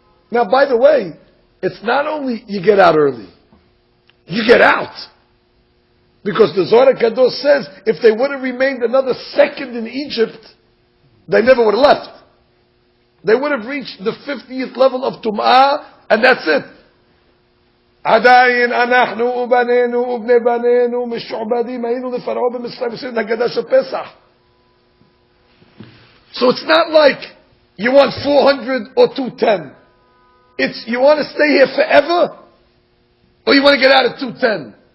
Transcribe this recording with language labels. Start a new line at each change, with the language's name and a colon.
English: Now, by the way, it's not only you get out early, you get out. Because the Zohar Kadosh says, if they would have remained another second in Egypt, they never would have left. They would have reached the 50th level of Tum'ah, and that's it.
Hebrew: עדיין אנחנו ובנינו ובני בנינו משועבדים היינו לפרעה במצרים עושים הגדה של פסח.
English: So it's not like you want 400 or 210. It's you want to stay here forever, or you want to get out at 210.